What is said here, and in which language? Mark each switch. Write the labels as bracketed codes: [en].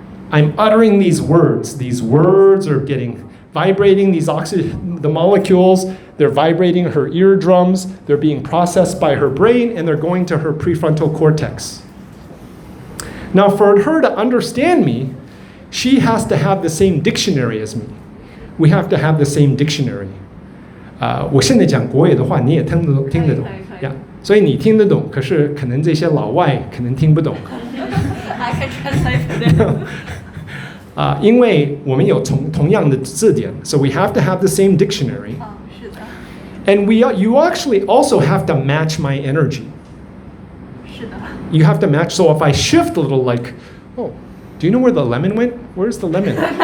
[en] I'm uttering these words. These words are vibrating, the molecules, they're vibrating her eardrums, they're being processed by her brain, and they're going to her prefrontal cortex. Now, for her to understand me, she has to have the same dictionary as me. We have to have the same dictionary. [zh] 我现在讲国语的话，你也听得懂呀，所以你听得懂，可是可能这些老外可能听不懂。 [en] I can translate for them. [zh] 因为我们有同样的字典， [en] so we have to have the same dictionary. [zh] 是的。 [en] And you actually also have to match my energy. [zh] 是的。 [en] You have to match. So if I shift a little, like, oh, do you know where the lemon went? Where's the lemon?